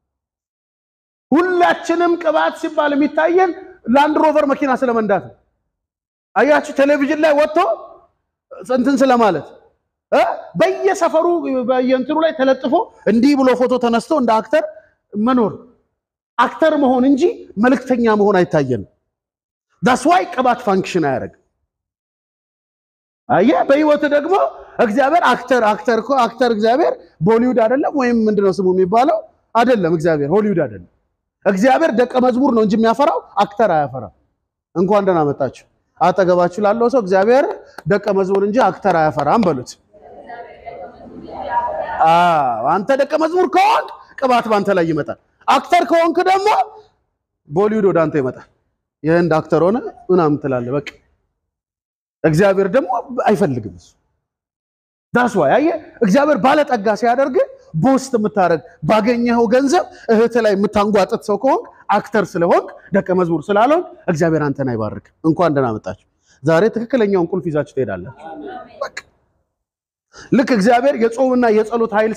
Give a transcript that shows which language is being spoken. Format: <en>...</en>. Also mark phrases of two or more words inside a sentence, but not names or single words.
<am>ሁላችንም ቅባት ሲባል የሚታየን ላንድ ሮቨር መኪና ስለመንዳት አያችሁ ቴሌቪዥን ላይ ወጥቶ እንትን ስለማለት በየሰፈሩ በየእንትኑ ላይ ተለጥፎ እንዲህ ብሎ ፎቶ ተነስቶ እንደ አክተር መኖር አክተር መሆን እንጂ መልእክተኛ መሆን አይታየንም</am> <en>that's why</en> <am>ቅባት ፋንክሽን ያደርግ አየ በህይወት ደግሞ እግዚአብሔር አክተር እግዚአብሔር ቦሊውድ አይደለም ወይም ምንድነው ስሙ የሚባለው አይደለም እግዚአብሔር ሆሊውድ አይደለም እግዚአብሔር ደቀ መዝሙር ነው እንጂ የሚያፈራው አክተር አያፈራም እንኳን ደህና መጣችሁ አጠገባችሁ ላለው ሰው እግዚአብሔር ደቀ መዝሙር እንጂ አክተር አያፈራም በሉት አንተ ደቀ መዝሙር ከሆንክ ቅባት ባንተ ላይ ይመጣል አክተር ከሆንክ ደግሞ ቦሊውድ ወደ አንተ ይመጣል የህንድ አክተር ሆነ ምናምን ትላለህ በቃ እግዚአብሔር ደግሞ አይፈልግም እሱ</am> <en>that's why</en> <am>አየ እግዚአብሔር ባለጠጋ ሲያደርግ ቦስት የምታረግ ባገኘው ገንዘብ እህት ላይ የምታንጓጥጥ ሰው ከሆንክ አክተር ስለሆንክ ደቀ መዝሙር ስላልሆንክ እግዚአብሔር አንተን አይባርክ እንኳን ደህና መጣችሁ ዛሬ ትክክለኛውን ቁልፍ ይዛችሁ ትሄዳላችሁ በቃ ልክ እግዚአብሔር የጾምና የጸሎት ኃይል</am>